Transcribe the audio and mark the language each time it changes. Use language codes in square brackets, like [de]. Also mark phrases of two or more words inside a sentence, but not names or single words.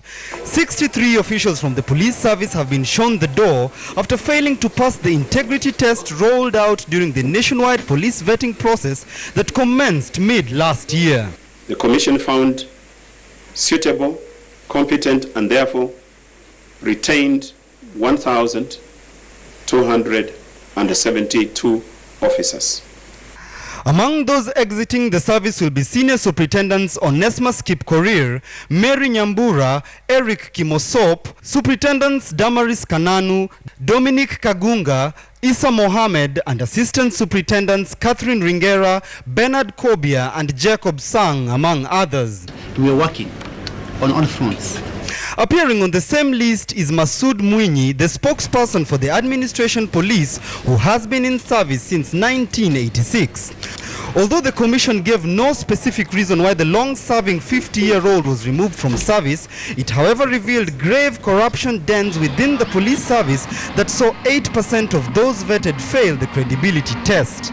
[en] 63 officials from the police service have been shown the door after failing to pass the integrity test rolled out during the nationwide police vetting process that commenced mid last year. The commission found suitable, competent, and therefore retained 1,272 officers. Among those exiting the service will be Senior Superintendents Onesmus Kipkorir, Mary Nyambura, Eric Kimosop, Superintendents Damaris Kananu, Dominic Kagunga, Isa Mohammed, and Assistant Superintendents Catherine Ringera, Bernard Kobia, and Jacob Sang, among others. We are working on all fronts. Appearing on the same list is Masood Mwinyi, the spokesperson for the Administration Police, who has been in service since 1986. Although the commission gave no specific reason why the long-serving 50-year-old was removed from service, it however revealed grave corruption dens within the police service that saw 8% of those vetted fail the credibility test.